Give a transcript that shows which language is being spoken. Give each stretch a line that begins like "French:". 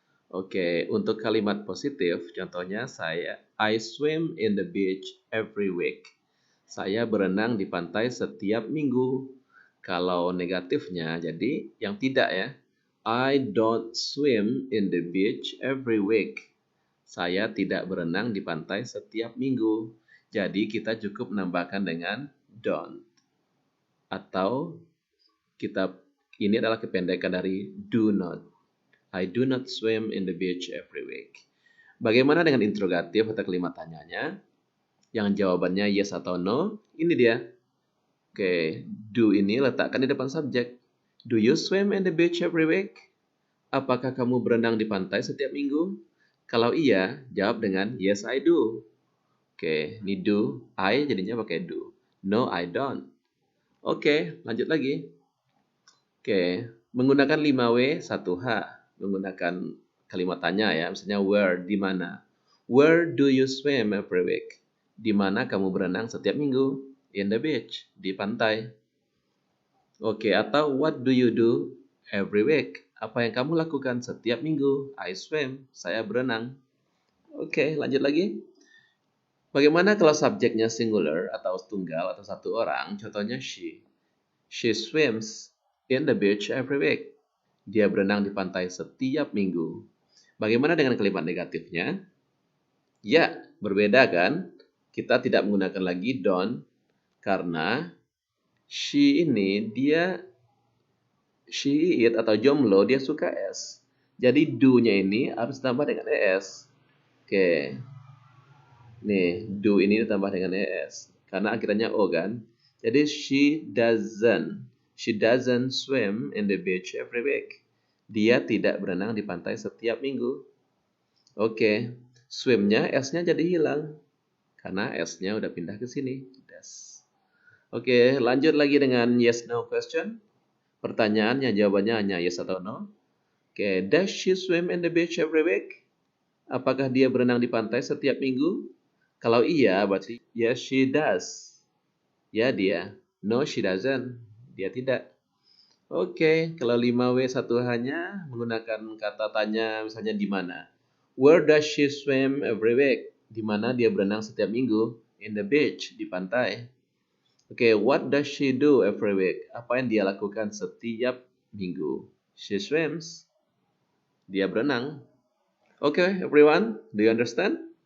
Indonesian: Oke, untuk kalimat positif, contohnya
English: I swim in the beach every week.
Indonesian: Saya berenang di pantai setiap minggu. Kalau negatifnya, jadi yang tidak ya.
English: I don't swim in the beach every week.
Indonesian: Saya tidak berenang di pantai setiap minggu. Jadi kita cukup menambahkan dengan don't. Atau ini adalah kependekan dari do not.
English: I do not swim in the beach every week.
Indonesian: Bagaimana dengan interrogatif atau kalimat tanyanya? Yang jawabannya yes atau no. Ini dia. Oke, do ini letakkan di depan subjek.
English: Do you swim in the beach every week?
Indonesian: Apakah kamu berenang di pantai setiap minggu? Kalau iya, jawab dengan
English: yes I do.
Indonesian: Oke, ini do, I jadinya pakai do.
English: No, I don't.
Indonesian: Oke, lanjut lagi. Oke, menggunakan 5W, 1H. Menggunakan kalimat tanya ya, misalnya where, di mana.
English: Where do you swim every week?
Indonesian: Di mana kamu berenang setiap minggu?
English: In the beach,
Indonesian: di pantai. Oke, atau
English: what do you do every week?
Indonesian: Apa yang kamu lakukan setiap minggu?
English: I swim,
Indonesian: saya berenang. Oke, lanjut lagi. Bagaimana kalau subjeknya singular atau tunggal atau satu orang? Contohnya she.
English: She swims in the beach every week.
Indonesian: Dia berenang di pantai setiap minggu. Bagaimana dengan kalimat negatifnya? Ya, berbeda kan? Kita tidak menggunakan lagi don't karena she ini she it atau jomblo dia suka S. Jadi do-nya ini harus ditambah dengan ES. Oke. Nih, do ini ditambah dengan ES. Karena akhirnya O kan.
English: Jadi she doesn't swim in the beach every week.
Indonesian: Dia tidak berenang di pantai setiap minggu. Oke. Swim-nya S-nya jadi hilang. Karena S-nya udah pindah ke sini. Oke, lanjut lagi dengan
English: yes no question.
Indonesian: Pertanyaannya jawabannya hanya yes atau no.
English: Oke, does she swim in the beach every week?
Indonesian: Apakah dia berenang di pantai setiap minggu? Kalau iya, berarti
English: yes, she does.
Indonesian: Ya, dia.
English: No, she doesn't.
Indonesian: Dia tidak. Oke, kalau 5W1H-nya menggunakan kata tanya misalnya di mana.
English: Where does she swim every week?
Indonesian: Di mana dia berenang setiap minggu?
English: In the beach,
Indonesian: di pantai.
English: Oke, what does she do every week?
Indonesian: Apa yang dia lakukan setiap minggu?
English: She swims.
Indonesian: Dia berenang.
English: Oke, everyone, do you understand?